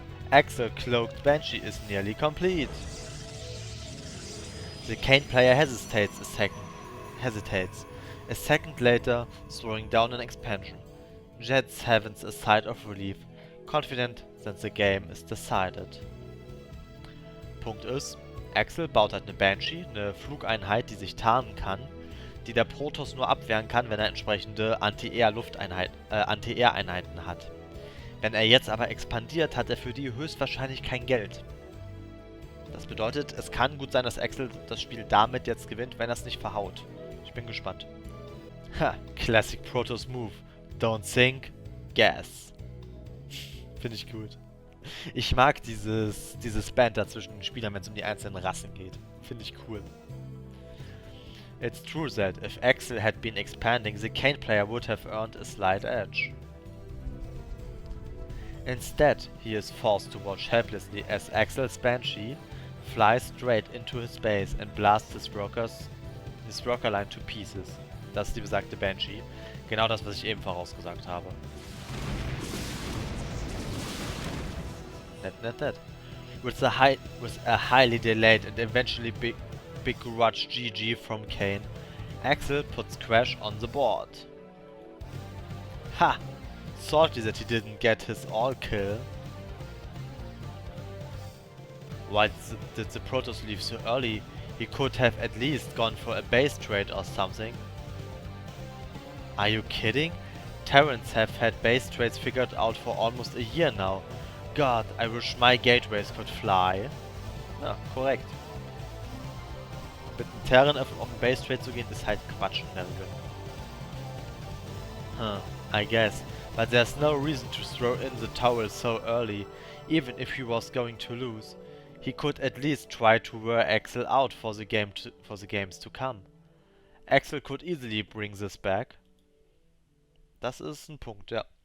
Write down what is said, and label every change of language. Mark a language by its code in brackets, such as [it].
[en] Axel cloaked Banshee is nearly complete. The Kane player hesitates a second later, throwing down an expansion. Jet heavens a sigh of relief, confident that the game is decided. [de] Punkt ist, Axel baut halt eine Banshee, eine Flugeinheit, die sich tarnen kann, die der Protoss nur abwehren kann, wenn er entsprechende Anti-Air-Einheiten hat. Wenn er jetzt aber expandiert, hat er für die höchstwahrscheinlich kein Geld. Das bedeutet, es kann gut sein, dass Axel das Spiel damit jetzt gewinnt, wenn er es nicht verhaut. Ich bin gespannt. Ha, [en] Classic Protoss Move. Don't think, gas. [de] Finde ich gut. Ich mag dieses Banter zwischen den Spielern, wenn es um die einzelnen Rassen geht. Finde ich cool. [en] It's true that if Axel had been expanding, the Kane player would have earned a slight edge. Instead, he is forced to watch helplessly as Axel's Banshee flies straight into his base and blasts his worker line to pieces. [de] Das ist die besagte Banshee. Genau das, was ich eben vorausgesagt habe. Net. [en] With a highly delayed and eventually begrudged GG from Kane, Axel puts Crash on the board. Ha! Salty that he didn't get his all kill. Why did the Protoss leave so early? He could have at least gone for a base trade or something. Are you kidding? Terrans have had base trades figured out for almost a year now. God, I wish my gateways could fly. [de] Ja, korrekt. Mit einem Terran auf einen Base Trade zu gehen, ist halt Quatsch in der Regel. [en] I guess. But there's no reason to throw in the towel so early. Even if he was going to lose, he could at least try to wear Axel out for the games to come. Axel could easily bring this back. [de] Das ist ein Punkt, ja.